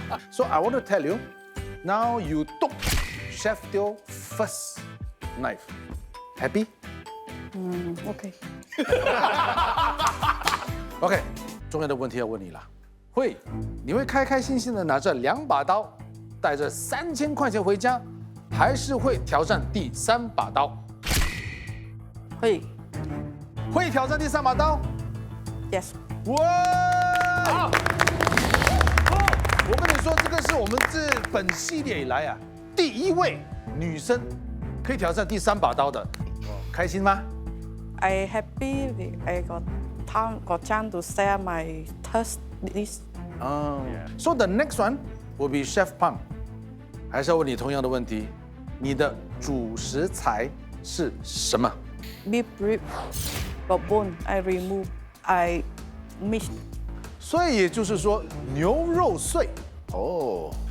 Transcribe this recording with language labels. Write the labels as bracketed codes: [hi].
[en] So I want to tell you, now you took Chef Teo first knife. Happy? Okay. [zh] OK， 重要的问题要问你了，你会开开心心的拿着2把刀，带着3000块钱回家，还是会挑战第3把刀？会挑战第3把刀 [en] Yes. [zh] 哇！我跟你说，这个是我们这本系列以来啊，第1位女生可以挑战第3把刀的，开心吗？ [en] I happy I got chance to share my taste this. So the next one will be Chef Pang。 [zh] 还是要问你同样的问题，你的主食材是什么？ [en] Beef rib, but bone I remove. I mix. [zh] 所以也就是说牛肉碎。哦，